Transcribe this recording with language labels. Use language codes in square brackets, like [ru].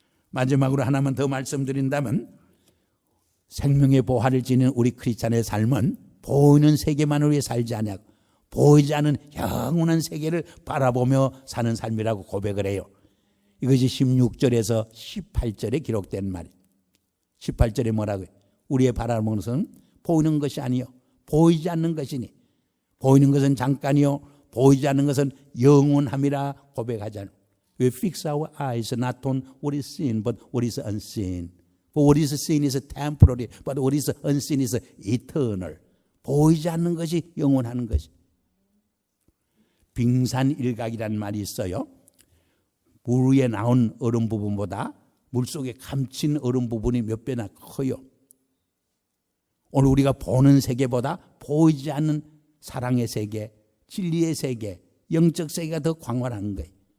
[ko] 마지막으로 하나만 더 말씀드린다면 생명의 보화를 지닌 우리 크리스찬의 삶은 보이는 세계만을 위해 살지 않냐고, 보이지 않는 영원한 세계를 바라보며 사는 삶이라고 고백을 해요. 이것이 16절에서 18절에 기록된 말이에요. 18절에 뭐라고 해요? 우리의 바라보는 것은 보이는 것이 아니요 보이지 않는 것이니, 보이는 것은 잠깐이요 보이지 않는 것은 영원함이라 고백하잖아요. [en] We fix our eyes not on what is seen but what is unseen. For what is seen is temporary, but what is unseen is eternal. [ko] 보이지 않는 것이 영원한 것이. 빙산일각이라는 말이 있어요. 물 위에 나온 얼음 부분보다 물속에 감춘 얼음 부분이 몇 배나 커요. 오늘 우리가 보는 세계보다 보이지 않는 사랑의 세계, 진리의 세계, 영적 세계가 더 광활한 거예요.